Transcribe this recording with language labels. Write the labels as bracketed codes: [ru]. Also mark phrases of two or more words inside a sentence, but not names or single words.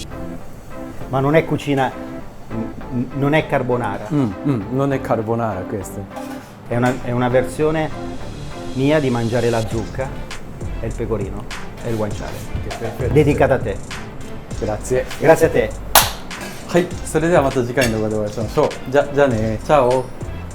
[it] Ma non è cucina, non è carbonara, Non è carbonara questo. è una versione mia di mangiare la zucca e il pecorino e il guanciale, dedicata a te. Grazie. Grazie a te. [ja] はい、それではまた次回の動画でお会いしましょう。じゃあね、チャオ。